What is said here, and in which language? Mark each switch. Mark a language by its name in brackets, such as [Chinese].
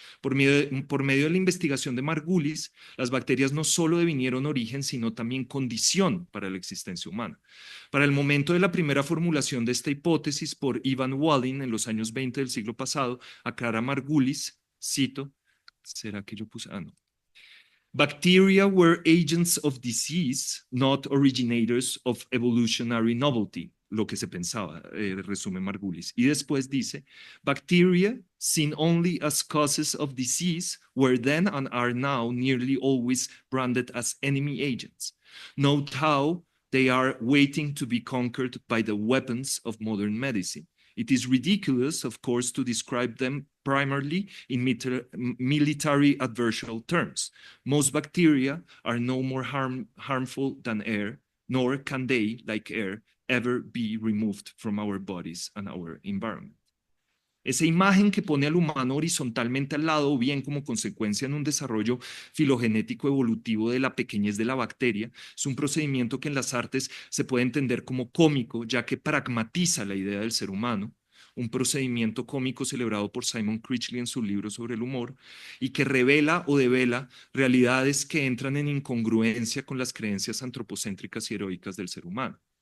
[Spanish] Por medio de la investigación de Margulis, las bacterias no solo devinieron origen, sino también condición para la existencia humana. Para el momento de la primera formulación de esta hipótesis por Ivan Waldin en los años 20 del siglo pasado, aclara Margulis, cito, ¿será que yo puse? Ah, no. [English] Bacteria were agents of disease, not originators of evolutionary novelty, [Spanish] lo que se pensaba, resume Margulis. Y después dice, [English] bacteria, seen only as causes of disease, were then and are now nearly always branded as enemy agents. Note how they are waiting to be conquered by the weapons of modern medicine. It is ridiculous, of course, to describe them primarily in military adversarial terms. Most bacteria are no more harmful than air, nor can they, like air, ever be removed from our bodies and our environment. [Spanish] Esa imagen que pone al humano horizontalmente al lado, o bien como consecuencia en un desarrollo filogenético evolutivo de la pequeñez de la bacteria, es un procedimiento que en las artes se puede entender como cómico, ya que pragmatiza la idea del ser humano, un procedimiento cómico celebrado por Simon Critchley en su libro sobre el humor, y que revela o devela realidades que entran en incongruencia con las creencias antropocéntricas y heroicas del ser humano.